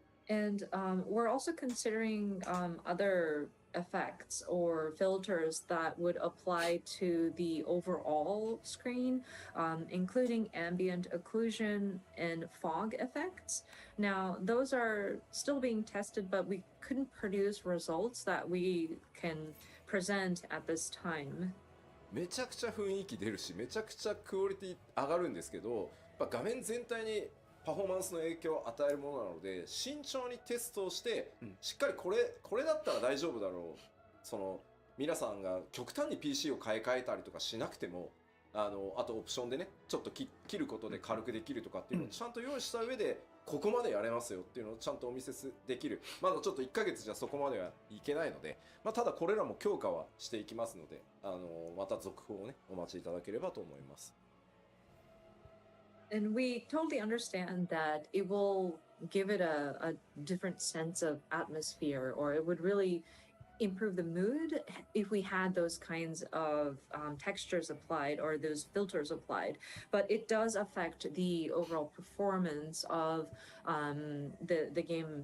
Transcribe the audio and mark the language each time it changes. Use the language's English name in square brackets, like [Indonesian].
[English] And we're also considering other effects or filters that would apply to the overall screen, including ambient occlusion and fog effects. Now, those are still being tested, but we couldn't produce results that we can present at this time. [Japanese] めちゃくちゃ雰囲気出るし、めちゃくちゃクオリティ上がるんですけど、やっぱ画面全体にパフォーマンスの影響を与えるものなので、慎重にテストをして、しっかりこれだったら大丈夫だろう、その皆さんが極端に PC を買い替えたりとかしなくても、あとオプションでね、ちょっと切ることで軽くできるとかっていうのをちゃんと用意した上で、ここまでやれますよっていうのをちゃんとお見せできる。まだちょっと1ヶ月じゃそこまではいけないので、まあ、ただこれらも強化はしていきますので、また続報をね、お待ちいただければと思います。 [English] And we totally understand that it will give it a different sense of atmosphere, or it would really improve the mood if we had those kinds of textures applied or those filters applied. But it does affect the overall performance of the game.